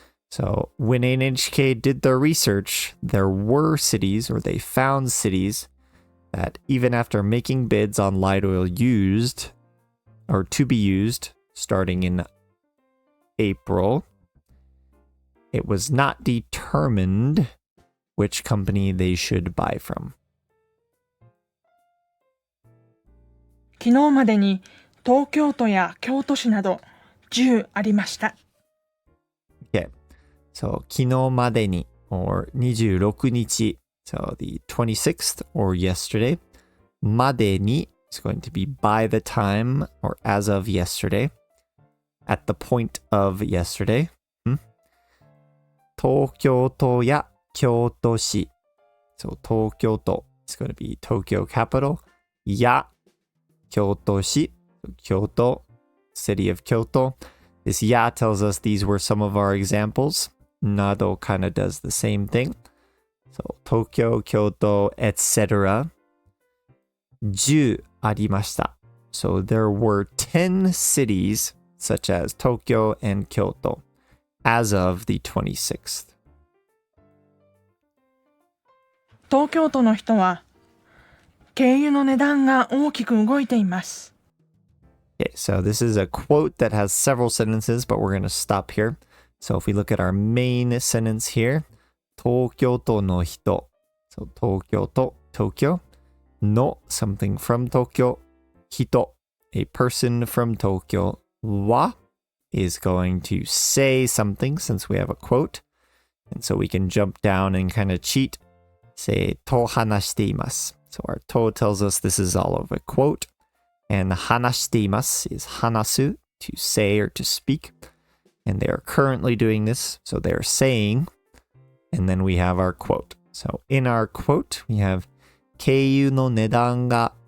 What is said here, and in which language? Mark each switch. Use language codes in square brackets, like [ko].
[en] So when NHK did their research, there were cities or they found cities that even after making bids on light oil used or to be used starting in April, it was not determined which company they should buy from. [ja] 昨日までに東京都や京都市など10ありました。 [en] Okay. So [ja] 昨日までに [en] or 26日 So the 26th or yesterday までに is going to be by the time or as of yesterday. At the point of yesterday. [ja] 東京都や京都市. [en] So 東京都 is going to be Tokyo capital. や京都市.Kyoto, city of Kyoto. This ya tells us these were some of our examples. Nado kind of does the same thing. So Tokyo, Kyoto, etc. [ja] 10ありました. [en] So there were 10 cities such as Tokyo and Kyoto as of the 26th. [ja] 東京都の人は軽油の値段が大きく動いています。 [en] Okay, so this is a quote that has several sentences, but we're going to stop here. So if we look at our main sentence here, [ja] 東京都の人. [en] So 東京都, Tokyo. No, something from Tokyo. 人, a person from Tokyo. Wa is going to say something since we have a quote. And so we can jump down and kind of cheat. [ja] Say, と話しています. [en] So our to tells us this is all of a quote. And [ja] 話しています [en] is 話す, to say or to speak. And they are currently doing this. So they're saying. And then we have our quote. So in our quote, we have [ja] 軽油の値段が.